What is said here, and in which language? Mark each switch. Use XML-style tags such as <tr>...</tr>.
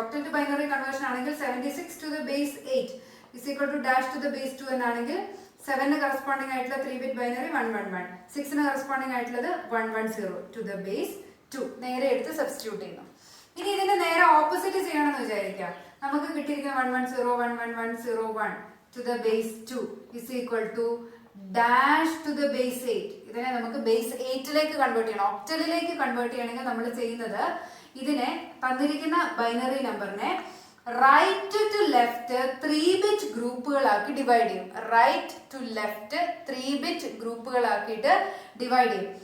<ml>Octal to binary conversion ആണെങ്കിൽ</ml> <en>76 to the base 8 is equal to dash to the base 2</en> <ml>എന്നാണെങ്കിൽ 7 corresponding ആയിട്ടുള്ള 3-bit binary 111, 6 corresponding ആയിട്ടുള്ളത് 110 to the base 2 നേരെ എടുത്ത് substitute ചെയ്യുന്നു. ഇനി ഇതിന്റെ നേരെ ഓപ്പോസിറ്റ് ചെയ്യണമെന്ന് വിചാരിക്കാം. നമുക്ക് കിട്ടിയിരിക്കുന്ന</ml> <en>110 11101 to the base 2 is equal to dash to the base 8.</en> <ml>ഇതിനെ നമുക്ക് ബേസ് 8ലേക്ക് കൺവേർട്ട് ചെയ്യണം. ഒക്ടലിലേക്ക് കൺവേർട്ട് ചെയ്യണമെങ്കിൽ നമ്മൾ ചെയ്യുന്നത് ഇതിനെ തന്നിരിക്കുന്ന ബൈനറി നമ്പറിനെ right to left 3-bit ഗ്രൂപ്പുകളാക്കി divide ചെയ്യും. Right to left 3-bit ഗ്രൂപ്പുകളാക്കിയിട്ട് divide ചെയ്യും.</ml>